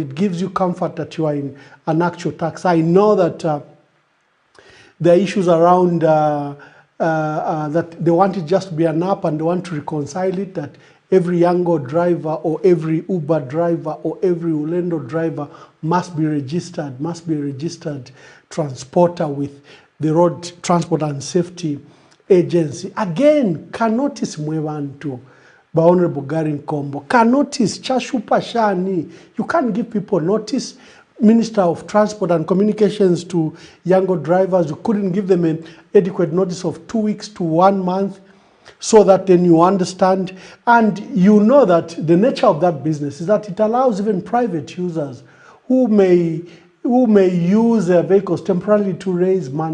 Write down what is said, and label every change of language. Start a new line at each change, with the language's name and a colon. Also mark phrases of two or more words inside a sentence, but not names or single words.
English: It gives you comfort that you are in an actual tax. I know that there are issues around that they want it just to be an app and they want to reconcile it, that every Yango driver or every Uber driver or every Ulendo driver must be registered, must be a registered transporter with the Road Transport and Safety Agency. Again,
Bemba: kanotis mwevantu,
English: by Honorable Garin Kombo.
Bemba: Kanotis, chashupa shani.
English: You can't give people notice. Minister of Transport and Communications to Yango drivers, you couldn't give them an adequate notice of 2 weeks to 1 month, so that then you understand. And you know that the nature of that business is that it allows even private users who may use their vehicles temporarily to raise money.